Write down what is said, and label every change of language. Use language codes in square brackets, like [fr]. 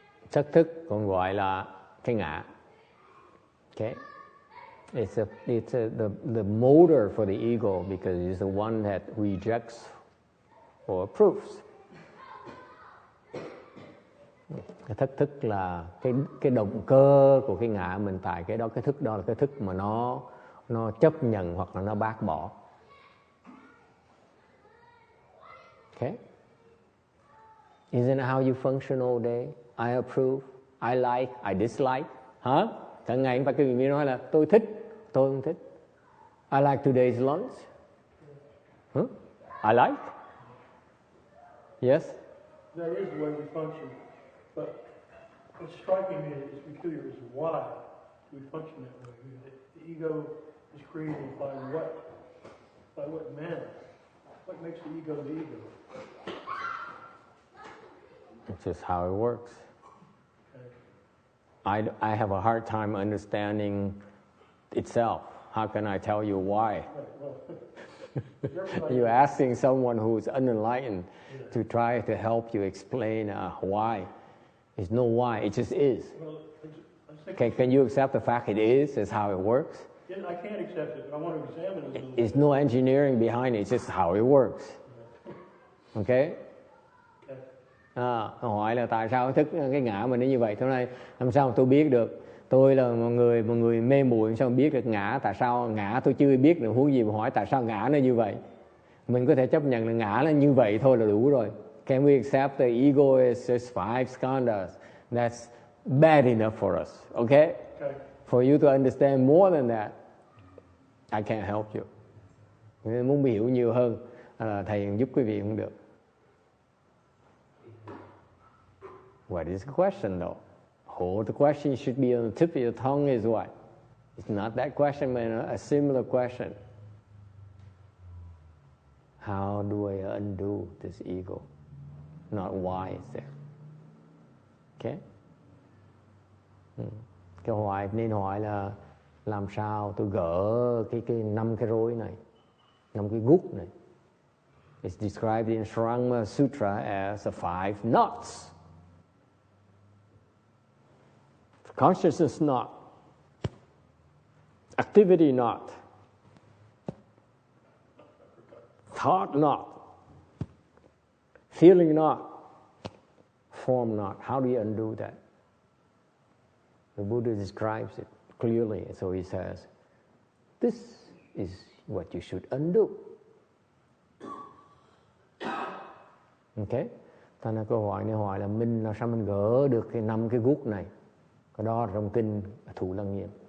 [vi] Sắc thức còn gọi là cái ngã. [en] Okay? It's the motor for the ego because it's the one that rejects or approves. [vi] Cái thất thức là cái động cơ của cái ngã mình, tại cái đó, cái thức đó là cái thức mà nó chấp nhận hoặc là nó bác bỏ. [en] Okay? Isn't it how you function all day? I approve, I like, I dislike. Hả? [vi] Cả ngày không phải cái gì nói là tôi thích, tôi không thích. [en] I like today's lunch. I like. Yes? That is the way we function. But what's striking me is peculiar is why we function that way. The ego is created by what manner? What makes the ego the ego? It's just how it works. I have a hard time understanding itself. How can I tell you why? You're asking someone who's unenlightened to try to help you explain why. There's no why, it just is. Can you accept the fact it is? That's how it works? Yeah, I can't accept it, but I want to examine it. There's no engineering behind it, it's just how it works. Okay? [vi] Hỏi là tại sao thức cái ngã mình nó như vậy? Thế này làm sao tôi biết được? Tôi là một người mê muội, sao biết được ngã? Tại sao ngã tôi chưa biết được, huống gì mà hỏi tại sao ngã nó như vậy? Mình có thể chấp nhận là ngã nó như vậy thôi là đủ rồi. [en] Can we accept the ego is just 5 skhandhas? That's bad enough for us, okay? For you to understand more than that, I can't help you. [vi] Nếu muốn hiểu nhiều hơn, thầy giúp quý vị không được. [en] What is the question though? The question should be on the tip of your tongue is what? It's not that question, but a similar question. How do I undo this ego? Not why it's there. Okay? [vi] Câu hỏi nên hỏi là làm sao tôi gỡ cái 5 cái rối này, 5 cái gút này. [en] It's described in Shravana Sutra as the 5 knots. Consciousness knot, activity knot, thought knot, feeling knot, form knot. How do you undo that? The Buddha describes it clearly. So he says, this is what you should undo. Okay? [vi] Thành ra câu hỏi này hỏi là mình làm sao mình gỡ được cái 5 cái gút này? Cái đó trong kinh Thủ Lăng Nghiêm.